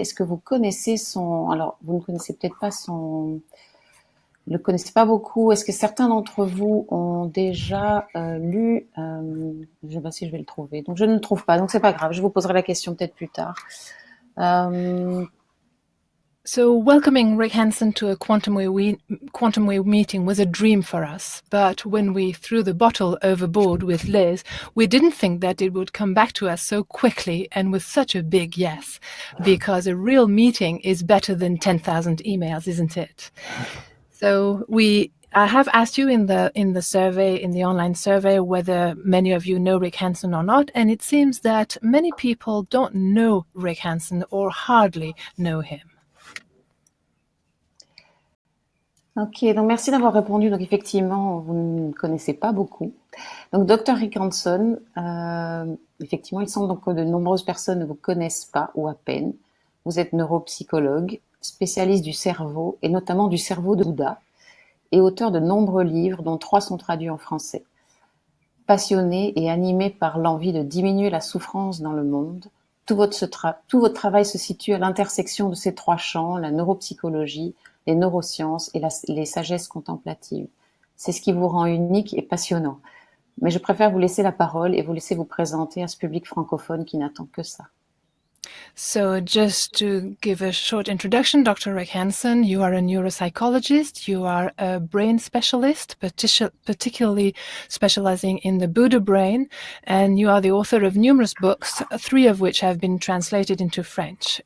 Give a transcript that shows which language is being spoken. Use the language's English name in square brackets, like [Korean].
[French] Est-ce que vous connaissez alors, vous ne connaissez peut-être pas le connaissez pas beaucoup. Est-ce que certains d'entre vous ont déjà lu, je ne sais pas si je vais le trouver. Donc je ne le trouve pas. Donc c'est pas grave. Je vous poserai la question peut-être plus tard. [English] So welcoming Rick Hansen to a Quantum Way meeting was a dream for us. But when we threw the bottle overboard with Liz, we didn't think that it would come back to us so quickly and with such a big yes. Because a real meeting is better than 10,000 emails, isn't it? So I have asked you in the survey, in the online survey, whether many of you know Rick Hansen or not, and it seems that many people don't know Rick Hansen or hardly know him. [French] Ok, donc merci d'avoir répondu. Donc effectivement, vous ne connaissez pas beaucoup. Donc Dr Rick Hansen, effectivement, il semble donc que de nombreuses personnes ne vous connaissent pas ou à peine. Vous êtes neuropsychologue, spécialiste du cerveau et notamment du cerveau de Bouddha et auteur de nombreux livres dont 3 sont traduits en français. Passionné et animé par l'envie de diminuer la souffrance dans le monde, tout votre travail se situe à l'intersection de ces 3 champs, la neuropsychologie, les neurosciences et les sagesses contemplatives. C'est ce qui vous rend unique et passionnant. Mais je préfère vous laisser la parole et vous laisser vous présenter à ce public francophone qui n'attend que ça. [English] So just to give a short introduction, Dr. Rick Hansen, you are a neuropsychologist, you are a brain specialist, particularly specializing in the Buddha brain, and you are the author of numerous books, 3 of which have been translated into French.